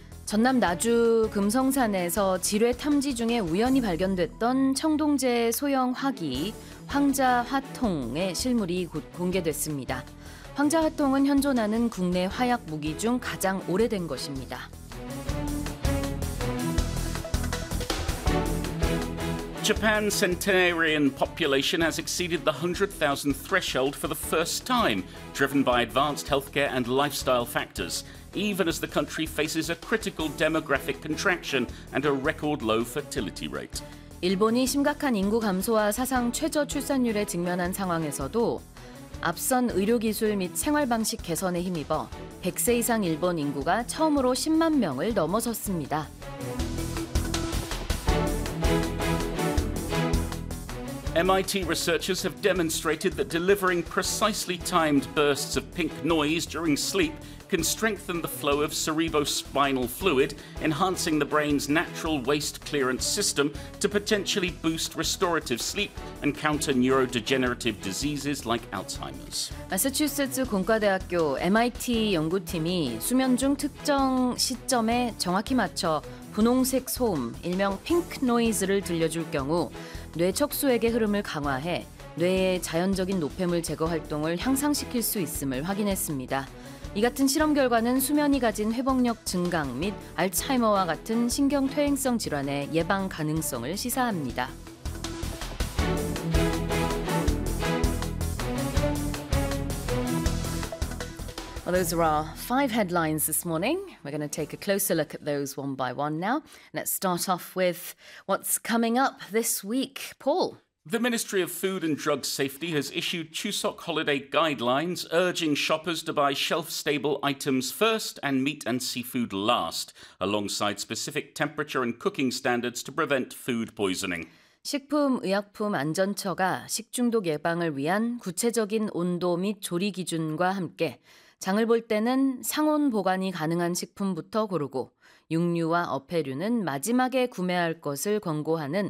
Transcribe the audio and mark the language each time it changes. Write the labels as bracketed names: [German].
[Korean] 전남 나주 금성산에서 지뢰 탐지 중에 우연히 발견됐던 청동제 소형 화기 황자 화통의 실물이 곧 공개됐습니다. 황자 화통은 현존하는 국내 화약 무기 중 가장 오래된 것입니다. [English] Japan's centenarian population has exceeded the 100,000 threshold for the first time, driven by advanced healthcare and lifestyle factors. Even as the country faces a critical demographic contraction and a record low fertility rate. [Korean] 일본이 심각한 인구 감소와 사상 최저 출산율에 직면한 상황에서도 앞선 의료 기술 및 생활 방식 개선에 힘입어 100세 이상 일본 인구가 처음으로 10만 명을 넘어섰습니다. [English] MIT researchers have demonstrated that delivering precisely timed bursts of pink noise during sleep can strengthen the flow of cerebrospinal fluid, enhancing the brain's natural waste clearance system to potentially boost restorative sleep and counter neurodegenerative diseases like Alzheimer's. [Korean] Massachusetts 공과대학교 MIT 연구팀이 수면 중 특정 시점에 정확히 맞춰 분홍색 소음, 일명 핑크 노이즈를 들려줄 경우 뇌 척수액의 흐름을 강화해 뇌의 자연적인 노폐물 제거 활동을 향상시킬 수 있음을 확인했습니다. 이 같은 실험 결과는 수면이 가진 회복력 증강 및 알츠하이머와 같은 신경 퇴행성 질환의 예방 가능성을 시사합니다. [English] Well, those are our five headlines this morning. We're going to take a closer look at those one by one now. Let's start off with what's coming up this week, Paul. The Ministry of Food and Drug Safety has issued Chuseok holiday guidelines urging shoppers to buy shelf-stable items first and meat and seafood last, alongside specific temperature and cooking standards to prevent food poisoning. [Korean] 식품의약품안전처가 식중독 예방을 위한 구체적인 온도 및 조리 기준과 함께 장을 볼 때는 상온 보관이 가능한 식품부터 고르고 육류와 어패류는 마지막에 구매할 것을 권고하는